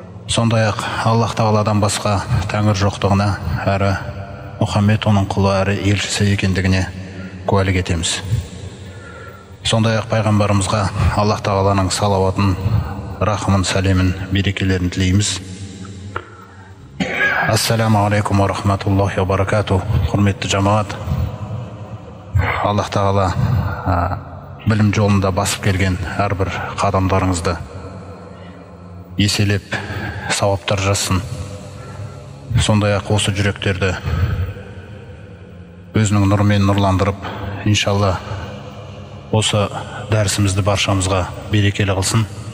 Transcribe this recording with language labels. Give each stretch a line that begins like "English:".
Kazakh: Сондай-ақ Аллах Тағаладан басқа тәңір жоқтығына, әрі Мұхаммед оның құлы әрі елшісі екендігіне куәлік етеміз. Сондай-ақ пайғамбарымызға Аллах Тағаланың салауатын, рахымын, сәлемін, берекелерін тілейміз.
Arabic: Ассаламу алейкум ва рахматуллахи ва баракату.
Kazakh: Құрметті жамағат, Аллах Тағала білім жолында басып келген әрбір қадамдарыңызды еселеп сауаптар жазсын. Сондай-ақ осы жүректерді өзінің нұрымен нұрландырып, иншалла осы дәрісімізді баршамызға берекелі қылсын.